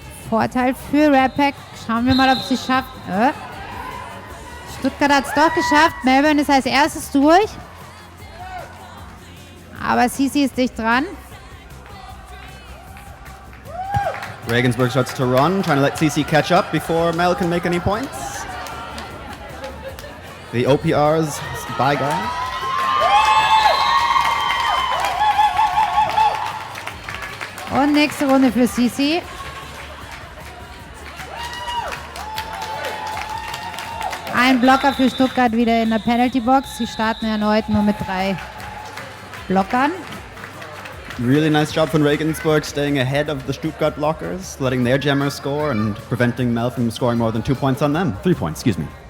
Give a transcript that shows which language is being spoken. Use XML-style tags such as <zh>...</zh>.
<de>Vorteil für Rappack. Schauen wir mal, ob sie es schafft. Stuttgart hat es doch geschafft. Melbourne ist als erstes durch. Aber Sisi ist dicht dran.</de> <en>Regensburg starts to run, trying to let CC catch up before Mel can make any points. The OPR's by guy.</en> <de>Und nächste Runde für Sisi. Ein Blocker für Stuttgart wieder in der Penalty Box. Sie starten erneut nur mit 3 Blockern.</de> <en>Really nice job from Regensburg staying ahead of the Stuttgart blockers, letting their jammers score and preventing Mel from scoring more than 2 points on them. 3 points, excuse me.</en>